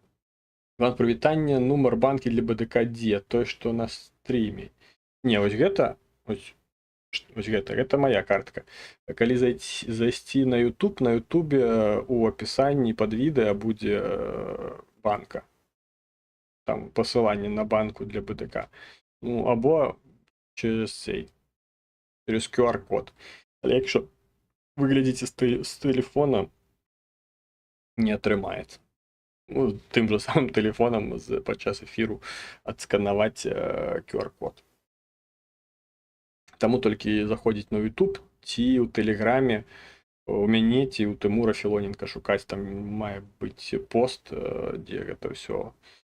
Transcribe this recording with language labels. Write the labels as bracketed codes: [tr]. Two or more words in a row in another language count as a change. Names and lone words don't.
[be] Вам прывітанне, нумар банкі для БДК дзе? Той, што на стріме. Не, ось гэта, ось гэта [uk] моя картка. [be] Калі зайсці на YouTube, на YouTube у апісанні пад відэа будзе банка. Там пасыланне на банку для БДК. [uk] Ну, або через QR-код. Але якщо ви [be] глядзіце з тэлефона, не атрымаецца. Ну, тым же самым тэлефонам падчас эфіру адсканаваць QR-код. Таму толькі заходзіць на YouTube ці ў Тэлеграме, у мяне ці ў Тымура Філоненка шукаць, там мае быць пост, дзе гэта ўсё ёсць.